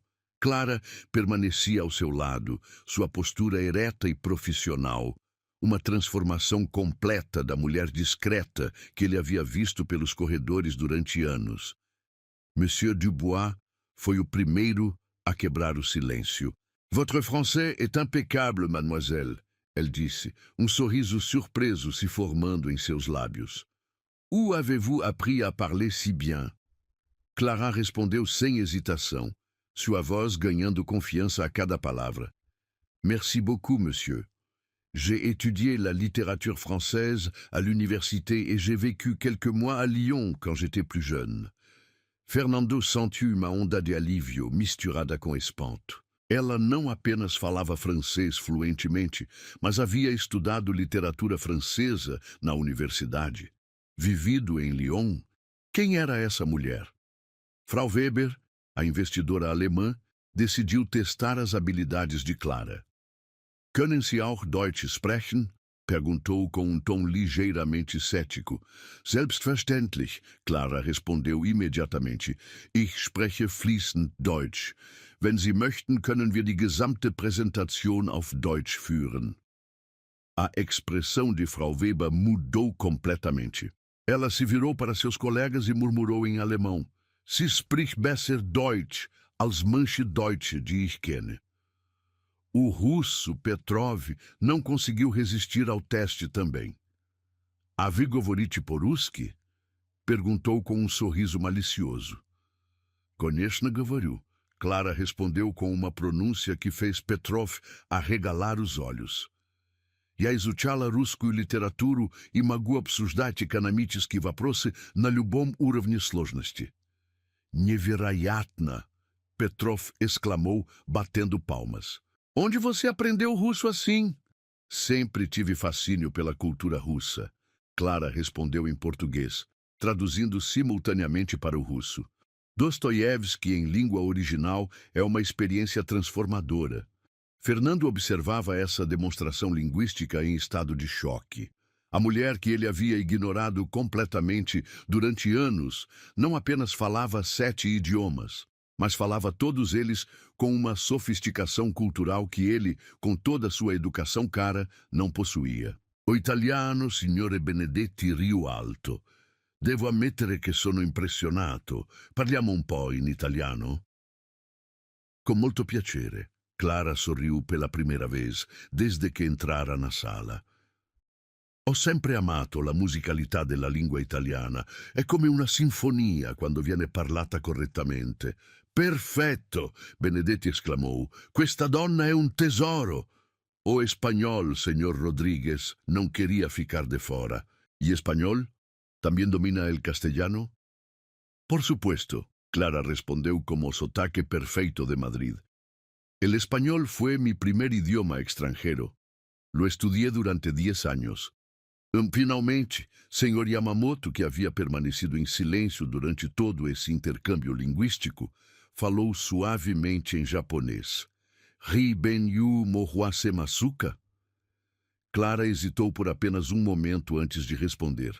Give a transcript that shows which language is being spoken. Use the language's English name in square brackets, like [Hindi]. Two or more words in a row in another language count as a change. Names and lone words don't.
[Portuguese] Clara permanecia ao seu lado, sua postura ereta e profissional, uma transformação completa da mulher discreta que ele havia visto pelos corredores durante anos. Monsieur Dubois foi o primeiro a quebrar o silêncio. [French] Votre français est impeccable, mademoiselle, [Portuguese] elle disse, sorriso surpreso se formando em seus lábios. [French] Où avez-vous appris à parler si bien? [Portuguese] Clara respondeu sem hesitação, sua voz ganhando confiança a cada palavra. [French] Merci beaucoup, monsieur. J'ai étudié la littérature française à l'université et j'ai vécu quelques mois à Lyon quand j'étais plus jeune. [Portuguese] Fernando sentiu uma onda de alívio misturada com espanto. Ela não apenas falava francês fluentemente, mas havia estudado literatura francesa na universidade. Vivido em Lyon, quem era essa mulher? Frau Weber, a investidora alemã, decidiu testar as habilidades de Clara. [German] Können Sie auch Deutsch sprechen? [Portuguese] Perguntou com tom ligeiramente cético. Selbstverständlich, Clara respondeu imediatamente. [German] Ich spreche fließend Deutsch. Wenn Sie möchten, können wir die gesamte Präsentation auf Deutsch führen. [Portuguese] A expressão de Frau Weber mudou completamente. Ela se virou para seus colegas e murmurou em alemão. [German] Sie spricht besser Deutsch als manche Deutsche, die ich kenne. [Portuguese] O russo Petrov não conseguiu resistir ao teste também. [Russian] А вы говорите по-русски? [Portuguese] Perguntou com um sorriso malicioso. [Russian] Конечно, говорю. [Portuguese] Clara respondeu com uma pronúncia que fez Petrov arregalar os olhos. [Russian] Я изучала русскую литературу и могу обсуждать экономические вопросы на любом уровне сложности. Невероятно! [Portuguese] Petrov exclamou, batendo palmas. Onde você aprendeu russo assim? Sempre tive fascínio pela cultura russa. Clara respondeu em português, traduzindo simultaneamente para o russo. Dostoiévski em língua original é uma experiência transformadora. Fernando observava essa demonstração linguística em estado de choque. A mulher que ele havia ignorado completamente durante anos não apenas falava 7 idiomas, mas falava todos eles com uma sofisticação cultural que ele, com toda sua educação cara, não possuía. O italiano, signore Benedetti, riu alto. [Italian] Devo ammettere che sono impressionato. Parliamo un po' in italiano? Con molto piacere. [Portuguese] Clara sorriu pela primeira vez, desde que entrara na sala. [Italian] Ho sempre amato la musicalità della lingua italiana. È come una sinfonia quando viene parlata correttamente. [Portuguese] Perfetto! Benedetti esclamou. [Italian] Questa donna è un tesoro! [Portuguese] O espanhol, senhor Rodrigues, não queria ficar de fora. E espanhol? Também domina [Spanish] el castellano? Por supuesto, [Portuguese] Clara respondeu como sotaque perfeito de Madrid. [Spanish] El español fue mi primer idioma extranjero. Lo estudié durante 10 años. [Portuguese] Finalmente, senhor Yamamoto, que havia permanecido em silêncio durante todo esse intercâmbio linguístico, falou suavemente em japonês. Ri ben yu mohwase masuka? Clara hesitou por apenas um momento antes de responder.